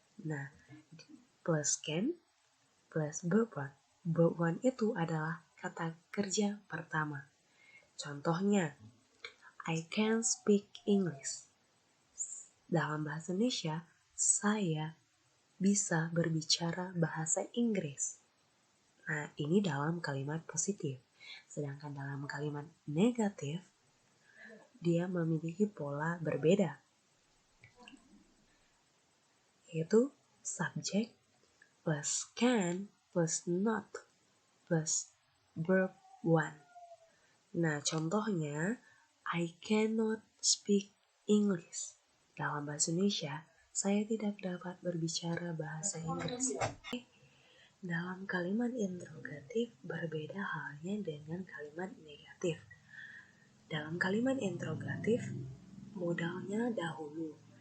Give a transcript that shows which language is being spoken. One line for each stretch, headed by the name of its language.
English: Nah, plus can plus verb one.
Indonesian: Verb one itu adalah kata kerja pertama.
English: Contohnya, I can speak English.
Indonesian: Dalam bahasa Indonesia, saya bisa berbicara bahasa Inggris. Nah, ini dalam kalimat positif. Sedangkan dalam kalimat negatif, dia memiliki pola berbeda.
English: Yaitu subject plus can plus not plus verb one. Nah, contohnya, I cannot speak English.
Indonesian: Dalam bahasa Indonesia, saya tidak dapat berbicara bahasa Inggris. Dalam kalimat interrogatif berbeda halnya dengan kalimat negatif. Dalam kalimat interrogatif, modalnya dahulu.